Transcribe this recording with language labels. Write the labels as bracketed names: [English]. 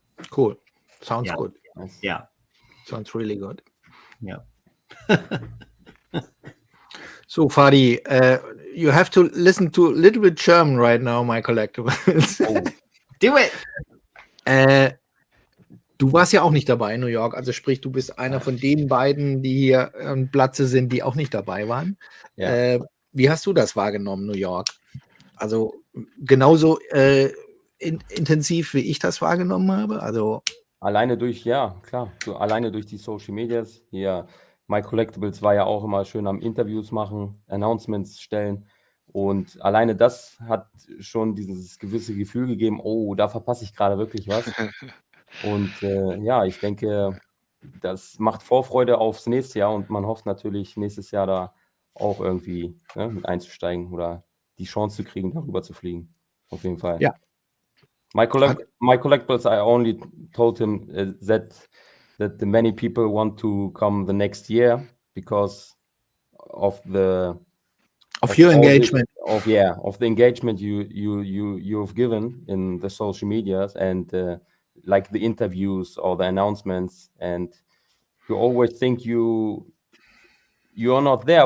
[English] Cool. Sounds good. Yeah. Sounds really good. Yeah. So, Fadi, you have to listen to a little bit German right now, MyCollectibles. Oh. Do it! [German] Du warst ja auch nicht dabei in New York, also sprich, du bist einer von den beiden, die hier am Platze sind, die auch nicht dabei waren. Ja. Wie hast du das wahrgenommen, New York? Also genauso intensiv, wie ich das wahrgenommen habe? Also alleine durch, ja, klar, so alleine durch die Social Medias. Hier, MyCollectibles war ja auch immer schön am Interviews machen, Announcements stellen. Und alleine das hat schon dieses gewisse Gefühl gegeben, oh, da verpasse ich gerade wirklich was. Und ja, ich denke, das macht Vorfreude aufs nächste Jahr und man hofft natürlich, nächstes Jahr da auch irgendwie mit einzusteigen oder die Chance zu kriegen, darüber zu fliegen. Auf jeden Fall. Ja. [English] My Collectibles, I only told him that the many people want to come the next year because of the your engagement. Of the engagement you've given in the social medias and like the interviews or the announcements, and you always think you are not there.